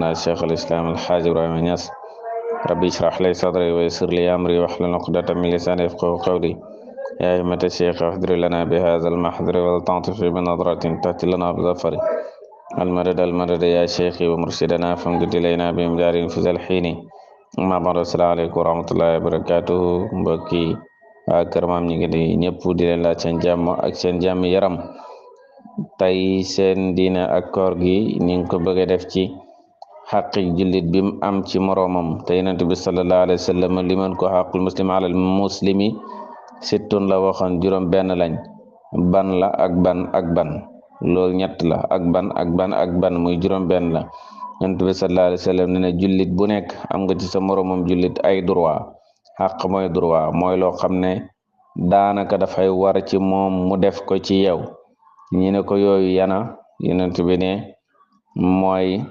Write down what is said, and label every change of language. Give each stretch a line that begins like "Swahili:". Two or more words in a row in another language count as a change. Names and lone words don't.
Arabic: الشيخ الإسلام الحاج إبراهيم نياس ربي اشرح لي صدري ويسر لي أمري واحلل عقدة من لساني يفقهوا قولي يا أئمة الشيخ احضر لنا بهذا المحضر ولتعطف بنظرة تأتي لنا بظفر المدد يا شيخي ومرشدنا فامدد إلينا بإمداد في ذا الحين أما بعد السلام عليكم ورحمة الله وبركاته
Wolof: mbokki waa Kër Maam ñi ngi di ñëpp di leen laaj seen jàmm ak seen jàmm yaram tey seen diine ak koor gi ni nga ko bëgg a def ci xaqi jullit bi mu am ci moroomam te Yonent bi
Arabic: صلى الله عليه وسلم
Wolof: liman ko
Arabic: حق المسلم على المسلم ست
Wolof: la waxoon juróom benn lañ ban la ak ban loolu ñett la ak ban muy juróom benn la Yonent bi
Arabic: صلى الله عليه وسلم
Wolof: ne jullit bu nekk am nga ci sa moroomam jullit ay droit xaq mooy droit mooy loo xam ne daanaka dafay war ci moom mu def ko ci yow ñi ne ko yooyu yana Yonent bi ne mooy